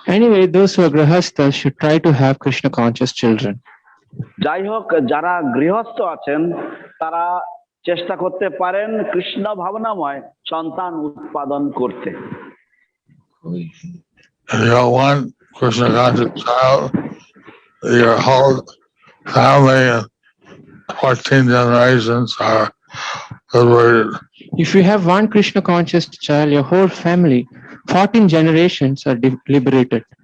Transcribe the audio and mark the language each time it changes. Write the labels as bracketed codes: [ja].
[en] Anyway, those who are grihasthas should try to have Krishna conscious children. [bn] যাই হোক, যারা গৃহস্থ আছেন তারা চেষ্টা করতে পারেন কৃষ্ণ ভাবনাময় সন্তান উৎপাদন করতে। [en] If you have one Krishna conscious child, your whole family and 14 generations are liberated. If you have one Krishna conscious child, your whole family, 14 generations are liberated.